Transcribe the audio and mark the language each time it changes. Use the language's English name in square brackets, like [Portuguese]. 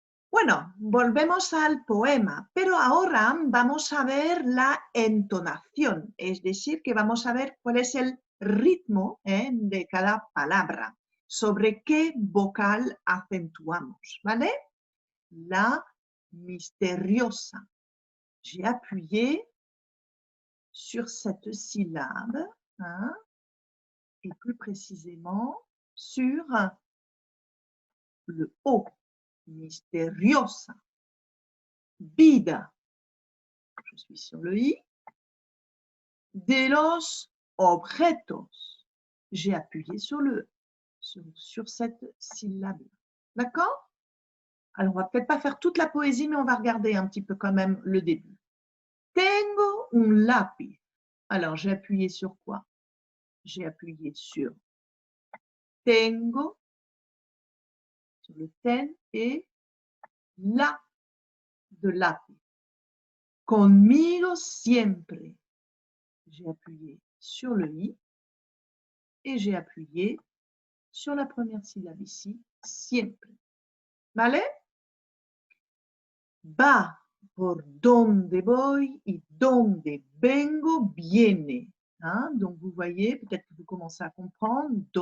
[Spanish] Bueno, volvemos al poema, pero ahora vamos a ver la entonación, es decir, que vamos a ver cuál es el ritmo de cada palabra, sobre qué vocal acentuamos, ¿vale? La misteriosa. [French] J'ai appuyé sur cette syllabe, hein, et plus précisément sur le O, misteriosa. Vida, je suis sur le I, [Spanish] de los objetos, [French] j'ai appuyé sur le sur cette syllabe. D'accord? Alors, on va peut-être pas faire toute la poésie, mais on va regarder un petit peu quand même le début. [Spanish] Tengo un lápiz. [French] Alors, j'ai appuyé sur quoi? J'ai appuyé sur tengo, sur le ten et la de lápiz. [Spanish] Conmigo siempre. [French] J'ai appuyé sur le i et j'ai appuyé sur la première syllabe ici, siempre. [Spanish] ¿Vale? Va por donde voy y donde vengo viene. [French] Hein? Donc, vous voyez, peut-être que vous commencez à comprendre.